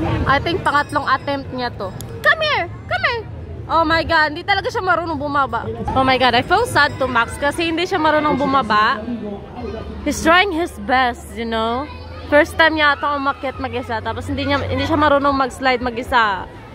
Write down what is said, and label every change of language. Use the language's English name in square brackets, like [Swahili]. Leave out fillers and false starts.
[Filipino] I think pangatlong attempt niya to. [English] Come here! [Filipino] Oh my god, hindi talaga siya marunong bumaba. [English] Oh my god, I feel sad to Max [Filipino] kasi hindi siya marunong bumaba. [English] He's trying his best, you know. [Filipino] First time niya ito umakyat mag-isa, tapos hindi siya marunong mag-slide mag-isa.